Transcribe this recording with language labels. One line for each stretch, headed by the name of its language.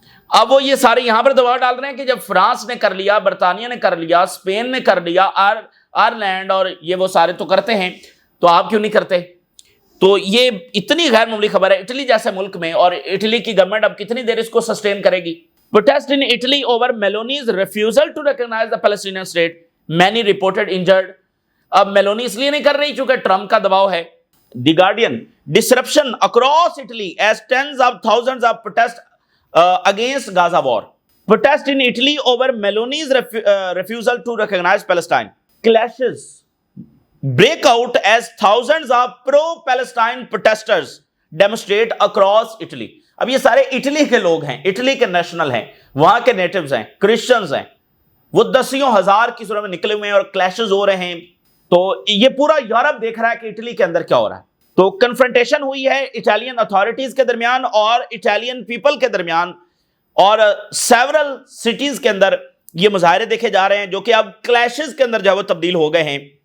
Urdu: اب وہ یہ سارے یہاں پر دباؤ ڈال رہے ہیں کہ جب فرانس نے کر لیا, برطانیہ نے کر لیا, اسپین نے کر لیا, آئرلینڈ اور یہ وہ سارے تو کرتے ہیں, تو آپ کیوں نہیں کرتے؟ تو یہ اتنی غیر معمولی خبر ہے اٹلی جیسے ملک میں, اور اٹلی کی گورنمنٹ اب کتنی دیر اس کو سسٹین کرے گی.
English: Protest in Italy over Meloni's refusal to recognize the Palestinian state. Many reported injured.
Urdu: اب میلونی اس لیے نہیں کر رہی چونکہ ٹرمپ کا دباؤ ہے.
English: The Guardian, disruption across Italy as tens of thousands of protest against Gaza war. Protest in Italy over Meloni's refusal to recognize Palestine. Clashes break out as thousands of pro-Palestine protesters demonstrate across Italy.
Urdu: اب یہ سارے Italy کے لوگ ہیں, Italy کے national ہیں, وہاں کے نیٹیوز ہیں, کرسچنز ہیں, وہ دسیوں ہزار کی صورت میں نکلے ہوئے ہیں اور کلیشز ہو رہے ہیں. تو یہ پورا یورپ دیکھ رہا ہے کہ اٹلی کے اندر کیا ہو رہا ہے. تو کنفرنٹیشن ہوئی ہے اٹالین اتھارٹیز کے درمیان اور اٹالین پیپل کے درمیان, اور سیورل سٹیز کے اندر یہ مظاہرے دیکھے جا رہے ہیں جو کہ اب کلیشز کے اندر جو وہ تبدیل ہو گئے ہیں.